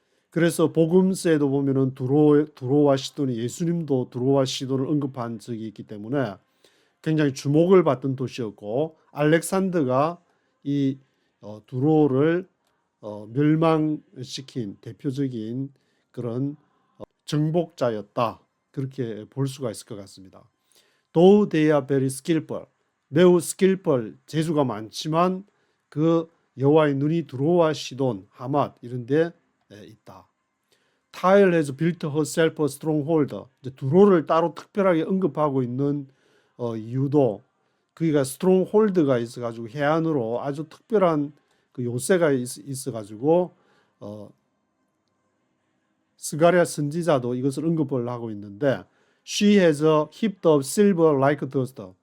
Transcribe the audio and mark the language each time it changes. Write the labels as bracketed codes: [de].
[ko] 그래서 복음서에도 보면은 두로와 시돈이, 예수님도 두로와 시돈을 언급한 적이 있기 때문에 굉장히 주목을 받던 도시였고, 알렉산더가 이 두로를 멸망시킨 대표적인 그런 정복자였다, 그렇게 볼 수가 있을 것 같습니다. [en] Though they are very skillful, [ko] 매우 skillful, 재주가 많지만 그 여호와의 눈이 두로와 시돈, 하맛 이런 데 있다. [en] Tyre has built herself a stronghold. [ko] 이제 두로를 따로 특별하게 언급하고 있는 이유도 그기가 스트롱홀드가 있어가지고 해안으로 아주 특별한 그 요새가 있어가지고 스가랴 선지자도 이것을 언급을 하고 있는데, [en] She has a heap of silver like dust.